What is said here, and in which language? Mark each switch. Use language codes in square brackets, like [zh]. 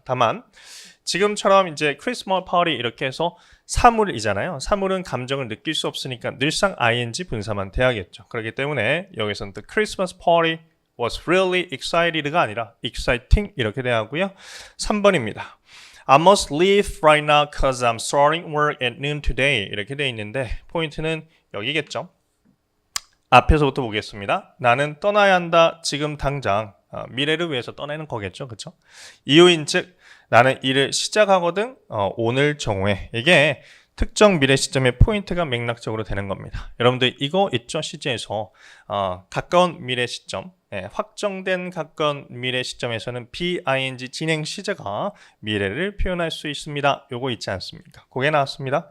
[ko] 다만 지금처럼 이제 크리스마스 파티 이렇게 해서 사물이잖아요. 사물은 감정을 느낄 수 없으니까 늘상 ing 분사만 돼야겠죠. 그렇기 때문에 여기서는 [en] the Christmas party was really excited [ko] 가 아니라 exciting 이렇게 돼야 하고요. 3번입니다. [en] I must leave right now cause I'm starting work at noon today [ko] 이렇게 돼 있는데 포인트는 여기겠죠. 앞에서부터 보겠습니다. 나는 떠나야 한다. 지금 당장 미래를 위해서 떠나는 거겠죠. 그렇죠? 이유인즉 나는 일을 시작하거든 오늘 정오에 이게 특정 미래 시점의 포인트가 맥락적으로 되는 겁니다. 여러분들 이거 있죠? 시제에서 가까운 미래 시점 확정된 가까운 미래 시점에서는 BING 진행 시제가 미래를 표현할 수 있습니다. 요거 있지 않습니까? 그게 나왔습니다.